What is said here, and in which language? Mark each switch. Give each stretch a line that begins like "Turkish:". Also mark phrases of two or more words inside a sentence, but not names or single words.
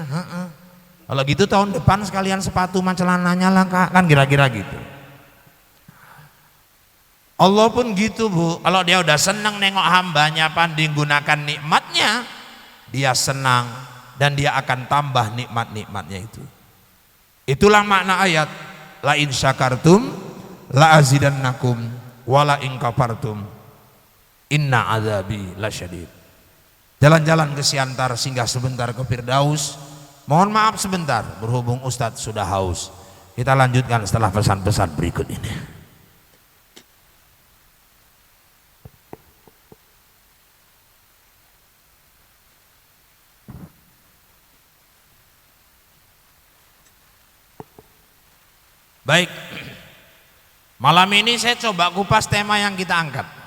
Indonesian: Kalau gitu tahun depan sekalian sepatu sama celananya lah kak, kan kira-kira gitu. Allah pun gitu bu, kalau dia udah senang nengok hambanya pandai gunakan nikmatnya, dia senang dan dia akan tambah nikmat-nikmatnya itu. Itulah makna ayat
Arabic: لئن شكرتم لأزيدنكم ولئن كفرتم إن عذابي لشديد.
Indonesian: Jalan-jalan ke Siantar, singgah sebentar ke Firdaus. Mohon maaf sebentar berhubung Ustadz sudah haus. Kita lanjutkan setelah pesan-pesan berikut ini. Baik, malam ini saya coba kupas tema yang kita angkat.